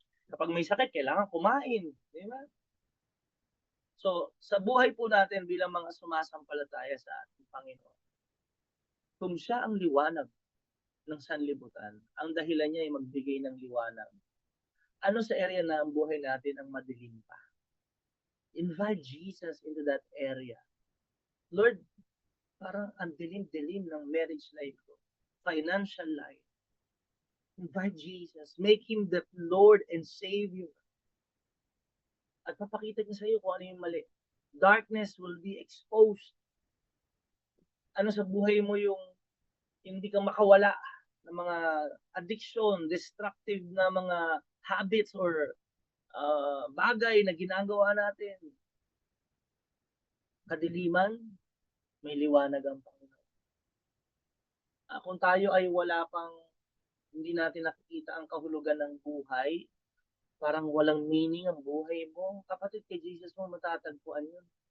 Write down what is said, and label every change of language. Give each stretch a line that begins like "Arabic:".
Filipino: Kapag may sakit, kailangan kumain. Di ba? So, sa buhay po natin bilang mga sumasampalataya sa ating Panginoon, kung siya ang liwanag ng sanlibutan, ang dahilan niya ay magbigay ng liwanag. Ano sa area na ang buhay natin ang madilim pa?
English: Invite Jesus into that area.
Filipino: Lord, parang ang dilim-dilim ng marriage life ko, financial life.
English: Invite Jesus. Make Him the Lord and Savior.
Filipino: At papakita niya sa iyo kung ano yung mali.
English: Darkness will be exposed.
Filipino: Ano sa buhay mo yung hindi ka makawala ng mga addiction, destructive na mga habits or bagay na ginagawa natin. Kadiliman, may liwanag ang Panginoon. Kung tayo ay wala pang, hindi natin nakikita ang kahulugan ng buhay, parang walang meaning ang buhay mo, kapatid, kay Jesus mo matatagpuan yun.